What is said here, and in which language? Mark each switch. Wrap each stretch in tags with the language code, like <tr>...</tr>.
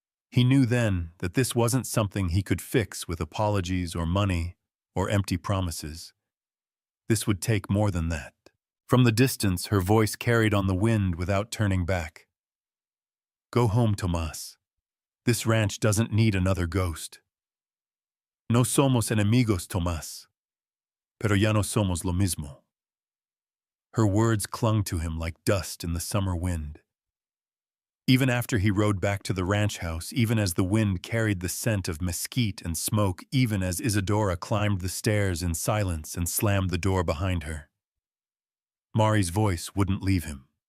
<en>He knew then that this wasn't something he could fix with apologies or money or empty promises. This would take more than that. From the distance, her voice carried on the wind without turning back. "Go home, Tomas. This ranch doesn't need another ghost.</en> <es>No somos enemigos, Tomas. Pero ya no somos lo mismo."</es> <en>Her words clung to him like dust in the summer wind. Even after he rode back to the ranch house, even as the wind carried the scent of mesquite and smoke, even as Isadora climbed the stairs in silence and slammed the door behind her, Mari's voice wouldn't leave him.</en>